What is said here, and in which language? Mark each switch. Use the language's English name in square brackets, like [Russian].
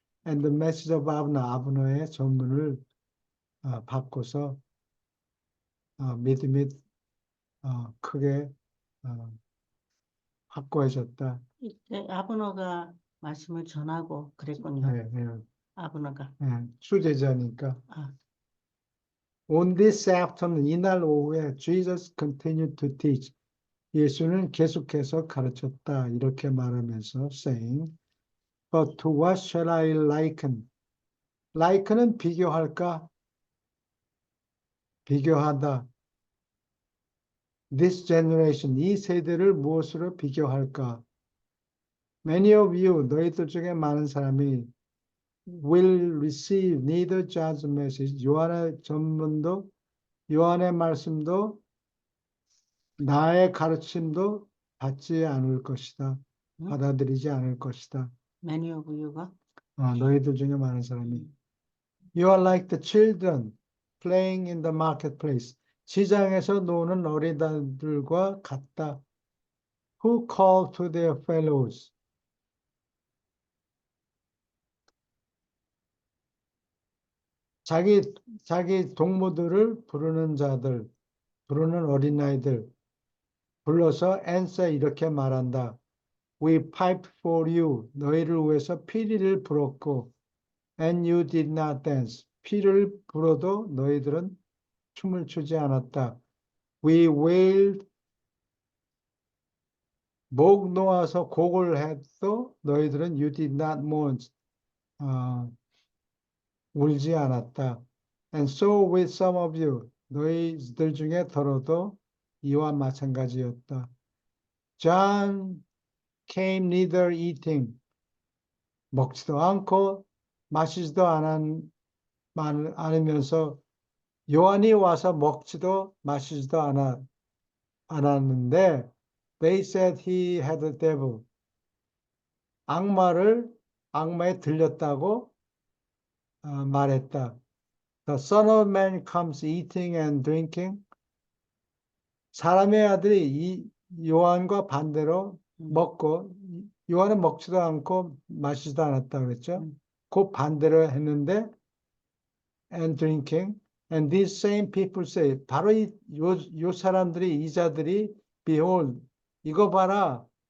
[English] And the message of [Korean] 아브너의 전문을 받고서 믿음이 크게 확고해졌다. 이때 아브너가 말씀을 전하고 그랬군요. 네, 네, 아브너가. 네, 수제자니까. 아, [English] On this afternoon, [Korean] 이날 오후에 [English] Jesus continued to teach. [Korean] 예수는 계속해서 가르쳤다. 이렇게 말하면서 [English] saying, But to what shall I liken? [Korean] like는 비교할까? 비교하다. [English] This generation, [Korean] 이 세대를 무엇으로 비교할까? [English] Many of you, [Korean] 너희들 중에 많은 사람이 [English] will receive neither John's message, [Korean] 요한의 전문도, 요한의 말씀도, 나의 가르침도 받지 않을 것이다. 응? 받아들이지 않을 것이다. [English] Many of you가 [Korean] 너희들 중에 많은 사람이. [English] You are like the children playing in the marketplace. [Korean] 시장에서 노는 어린아이들과 같다. [English] Who call to their fellows. [Korean] 자기 동무들을 부르는 자들, 부르는 어린아이들, 불러서 answer 이렇게 말한다. [English] We piped for you. [Korean] 너희를 위해서 피리를 불었고, [English] and you did not dance. [Korean] 피리를 불어도 너희들은 춤을 추지 않았다. [English] We wailed. [Korean] 목 놓아서 곡을 해도 너희들은 [English] you did not mourn. [Korean] 울지 않았다. [English] And so with some of you. [Korean] 너희들 중에 더러도 이와 마찬가지였다. [English] John came neither eating. [Korean] 먹지도 않고 마시지도 않으면서 요한이 와서 먹지도 마시지도 않았는데 [English] they said he had a devil. [Korean] 악마에 들렸다고 말했다. [English] The Son of Man comes eating and drinking. [Korean] 사람의 아들이 이 요한과 반대로 먹고 요한은 먹지도 않고 마시지도 않았다 그랬죠. 그 반대로 했는데 [English] and drinking. And these same people say [Korean] 바로 요 사람들이 이 자들이 behold 이거 봐라.